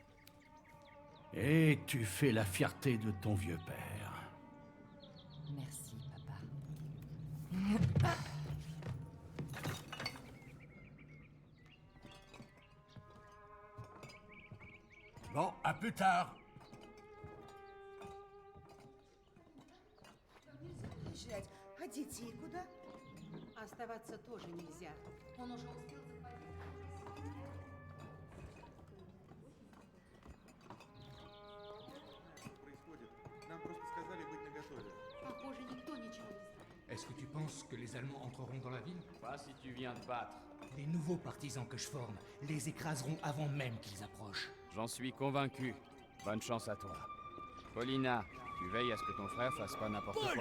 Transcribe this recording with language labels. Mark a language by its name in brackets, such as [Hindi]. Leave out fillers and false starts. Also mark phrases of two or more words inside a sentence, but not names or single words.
[French] Et tu fais la fierté de ton vieux père. Merci, papa. Bon, à plus tard. [Russian] Уезжать. А детей куда? Оставаться тоже нельзя. Он уже успел Происходит. Нам просто сказали быть наготове. Похоже, никто ничего не знает. [French] Est-ce que tu penses que les Allemands entreront dans la ville? Pas si tu viens de battre. Les nouveaux partisans que je forme les écraseront avant même qu'ils approchent. J'en suis convaincu. Bonne chance à toi. Paulina, tu veilles à ce que ton frère fasse pas n'importe quoi.